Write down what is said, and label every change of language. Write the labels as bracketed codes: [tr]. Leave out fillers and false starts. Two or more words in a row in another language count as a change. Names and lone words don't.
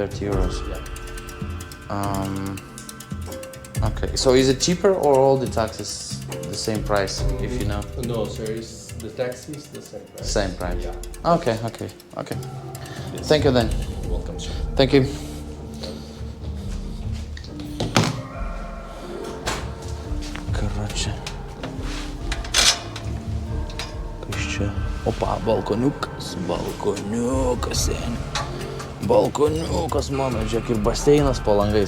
[en] 30 euros. Yeah. Okay, so is it cheaper or all the taxes the same price, if you know? No, sir. It's, the taxi is the same price. Same price. Yeah. Okay. Thank you then. Welcome, sir. Thank you. [ru] Короче. [lt] Kas čia? Opa, balkoniukas, seni. Balkoniukas mano, žiūrėk, ir baseinas po langais.